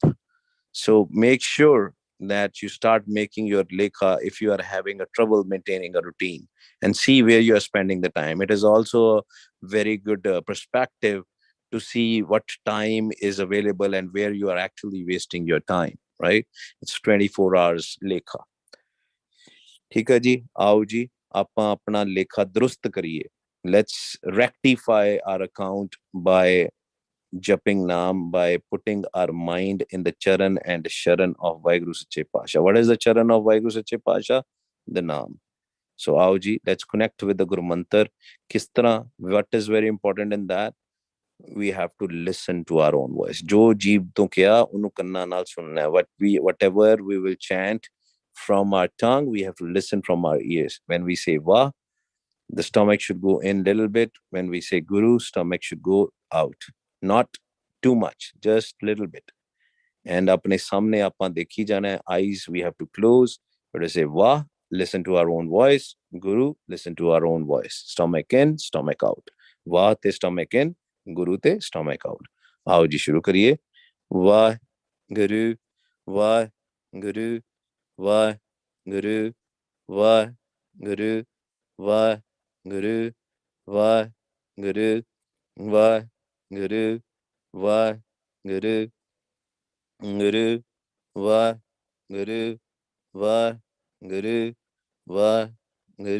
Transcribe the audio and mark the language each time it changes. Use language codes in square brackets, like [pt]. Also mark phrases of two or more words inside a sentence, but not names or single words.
[en] So make sure that you start making your lekha if you are having a trouble maintaining a routine, and see where you are spending the time. It is also a very good perspective to see what time is available and where you are actually wasting your time, right? It's 24 hours lekha. [pa] ਠੀਕ ਹੈ ਜੀ, ਆਓ ਜੀ ਆਪਾਂ ਆਪਣਾ ਲੇਖਾ ਦਰੁਸਤ ਕਰੀਏ. [en] Let's rectify our account by japping naam, by putting our mind in the charan and sharan of Vaheguru Sache Pasha. What is the charan of Vaheguru Sache Pasha? The naam. So [pa] ਆਓ ਜੀ, [en] let's connect with the Guru Mantar. [pa] ਕਿਸ ਤਰ੍ਹਾਂ, [en] what is very important in that? We have to listen to our own voice. [pa] ਜੋ ਜੀਭ ਤੋਂ ਕਿਆ, ਉਹਨੂੰ ਕੰਨਾਂ ਨਾਲ ਸੁਣਨਾ ਹੈ. [en] Whatever we will chant from our tongue, we have to listen from our ears. When we say Vah, the stomach should go in a little bit. When we say Guru, stomach should go out. Not too much, just little bit. [pa] And ਆਪਣੇ ਸਾਹਮਣੇ ਆਪਾਂ ਦੇਖੀ ਜਾਣਾ ਹੈ. [en] Eyes we have to close. But to say Vah, listen to our own voice. Guru, listen to our own voice. Stomach in, stomach out. [pa] ਵਾਹ ਤੇ [en] stomach in, [pa] ਗੁਰੂ ਤੇ [en] stomach out. [pa] ਆਓ ਜੀ ਸ਼ੁਰੂ ਕਰੀਏ. ਵਾਹ ਗੁਰੂ, ਵਾਹ ਗੁਰੂ, ਵਾਹ ਗੁਰੂ, ਵਾਹ ਗੁਰੂ, ਵਾਹ ਗੁਰੂ, ਵਾਹ ਗੁਰੂ, ਵਾਹ ਗੁਰੂ, ਵਾਹ ਗੁਰੂ, ਗੁਰੂ, ਵਾਹ ਗੁਰੂ, ਵਾਹ ਗੁਰੂ, ਵਾਹ